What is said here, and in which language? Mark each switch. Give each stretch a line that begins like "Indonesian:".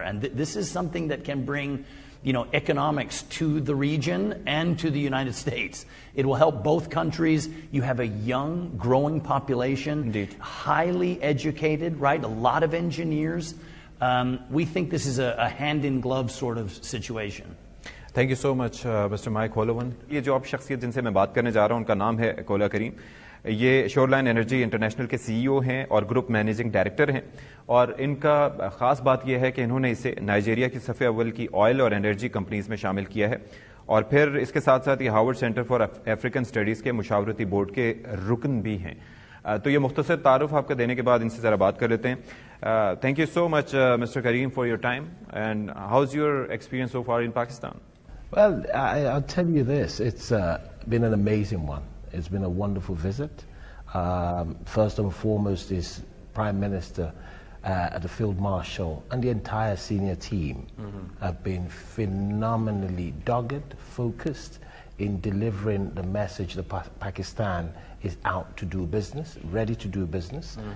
English: And this is something that can bring economics to the region and to the United States. It will help both countries. You have a young, growing population, indeed, highly educated, right? A lot of engineers. We think this is a hand-in-glove sort of situation. Thank you so much, Mr. Mike Holloway.
Urdu: یہ جو آپ شخصیت جن سے میں بات کرنے جا رہا ہوں ان کا نام ہے کولا کریم. یہ شور لائن انرجی انٹرنیشنل کے سی ای او ہیں اور گروپ مینیجنگ ڈائریکٹر ہیں, اور ان کا خاص بات یہ ہے کہ انہوں نے اسے نائجیریا کی صف اول کی آئل اور انرجی کمپنیز میں شامل کیا ہے, اور پھر اس کے ساتھ ساتھ یہ Harvard centre for African studies کے مشاورتی بورڈ کے رکن بھی ہیں. تو یہ مختصر تعارف آپ کا دینے کے بعد ان سے ذرا بات کر لیتے ہیں.
English: Thank you so much mister Karim for your time, and how is your experience so far in Pakistan? Well, I'll tell you this. It's been an amazing one. It's been a wonderful visit. First and foremost is Prime Minister, the Field Marshal, and the entire senior team have been phenomenally dogged, focused in delivering the message that Pakistan is out to do business, ready to do business.